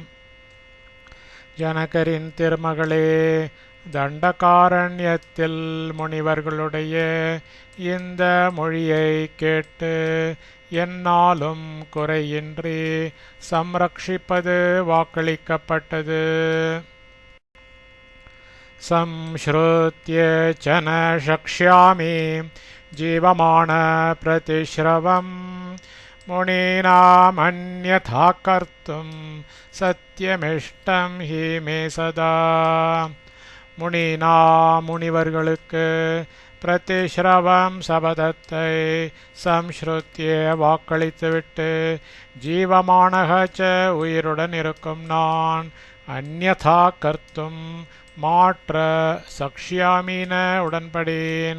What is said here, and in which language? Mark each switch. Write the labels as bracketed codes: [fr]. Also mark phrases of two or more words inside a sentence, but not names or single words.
[ta] ஜனகரின் திருமகளே, தண்டகாரண்யத்தில் முனிவர்களுடைய இந்த மொழியை கேட்டு எந்நாளும் குறையின்றி சம்ரக்ஷிப்பது வாக்களிக்கப்பட்டது. [sa] संश्रुत्य च न शक्ष्यामि जीवमाण प्रतिश्रवम् मुनीनामन्यथा कर्तुं सत्यमिष्टं हि मे सदा. [ta] முனிவர்களுக்கு பிரதிஸ்ரவம் சபதத்தை சம்ஸ்ருத்திய வாக்களித்துவிட்டு ஜீவமானக உயிருடன் இருக்கும் நான் [sa] अन्यथा कर्तुम् [ta] மாற்ற சக்ஷ்யாமீன உடன்படேன்.